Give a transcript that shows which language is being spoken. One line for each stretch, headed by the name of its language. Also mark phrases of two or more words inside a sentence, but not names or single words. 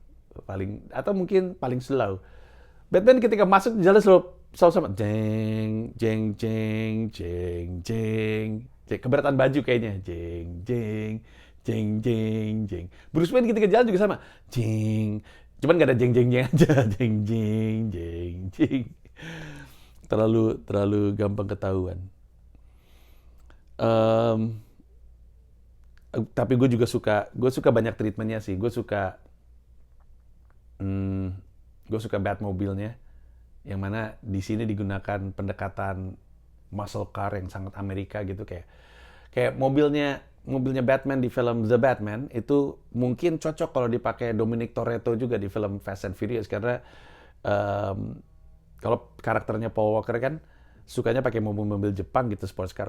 Indonesian: Atau mungkin paling slow. Batman ketika masuk jalan selalu sama jeng jeng jeng jeng jeng. Keberatan baju kayaknya jeng jeng jeng jeng jeng. Bruce Wayne ketika jalan juga sama jeng. Cuman nggak ada jeng jeng jeng aja jeng jeng jeng jeng. Terlalu gampang ketahuan. Tapi gue suka banyak treatmentnya sih. Gue suka Batmobile-nya, yang mana di sini digunakan pendekatan
English: muscle car
Indonesian: yang sangat Amerika gitu, kayak mobilnya Batman di film The Batman itu mungkin cocok kalau dipakai Dominic Toretto juga di film Fast and Furious karena kalau karakternya Paul Walker kan sukanya pakai mobil-mobil Jepang gitu
English: sports car.